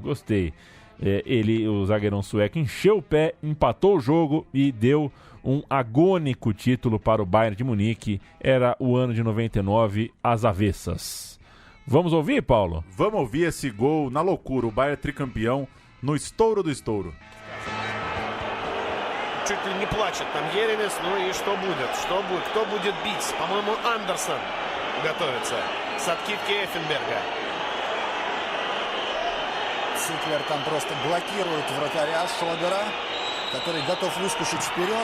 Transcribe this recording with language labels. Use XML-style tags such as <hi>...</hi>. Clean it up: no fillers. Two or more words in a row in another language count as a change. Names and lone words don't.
<pt>O zagueirão sueco encheu o pé, empatou o jogo e deu um agônico título para o Bayern de Munique. Era o ano de 99, às avessas. Vamos ouvir, Paulo? Vamos ouvir esse gol na loucura. O Bayern tricampeão no estouro do estouro.</pt> <ru>Чуть ли не плачет там Еремис, ну и что будет? Кто будет бить? По-моему, Андерсон готовится с откидки Эффенберга. Циклер там просто блокирует вратаря Шогера, который готов выскочить вперед.</ru>